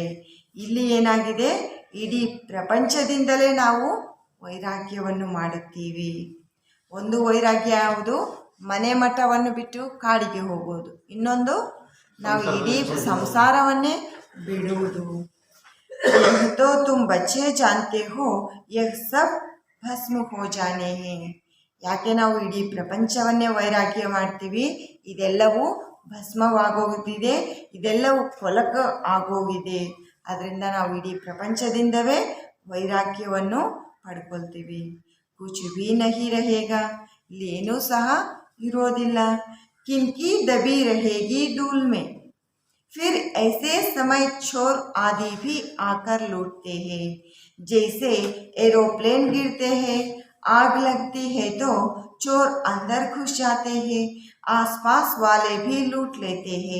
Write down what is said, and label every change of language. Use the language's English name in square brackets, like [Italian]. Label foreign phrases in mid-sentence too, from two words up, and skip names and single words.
[Kannada] ಇಲ್ಲಿ ಏನಾಗಿದೆ, ಇಡೀ ಪ್ರಪಂಚದಿಂದಲೇ ನಾವು ವೈರಾಗ್ಯವನ್ನು ಮಾಡುತ್ತೀವಿ. ಒಂದು ವೈರಾಗ್ಯ ಯಾವುದು, ಮನೆ ಮಠವನ್ನು ಬಿಟ್ಟು ಕಾಡಿಗೆ ಹೋಗುವುದು. ಇನ್ನೊಂದು ನಾವು ಇಡೀ ಸಂಸಾರವನ್ನೇ ಬಿಡುವುದು. [Hindi] तो तुम बच्चे जानते हो यह सब भस्म हो जाने हैं. [Kannada] ಯಾಕೆ ನಾವು ಇಡೀ ಪ್ರಪಂಚವನ್ನೇ ವೈರಾಗ್ಯ ಮಾಡ್ತೀವಿ, ಇದೆಲ್ಲವೂ ಭಸ್ಮವಾಗೋಗಿದೆ, ಇದೆಲ್ಲವೂ ಕೊಲಕ ಆಗೋಗಿದೆ. ಅದರಿಂದ ನಾವು ಇಡೀ ಪ್ರಪಂಚದಿಂದವೇ ವೈರಾಗ್ಯವನ್ನು ಪಡ್ಕೊಳ್ತೀವಿ. [Hindi] कुछ भी नहीं रहेगा, [Kannada] ಇಲ್ಲಿ ಏನೂ ಸಹ ಇರೋದಿಲ್ಲ. [Hindi] किनकी दबी रहेगी धूल में, फिर ऐसे समय चोर आदि भी आकर लूटते हैं. जैसे एरोप्लेन गिरते हैं, आग लगती है तो चोर अंदर घुस जाते हैं, आसपास वाले भी लूट लेते हैं.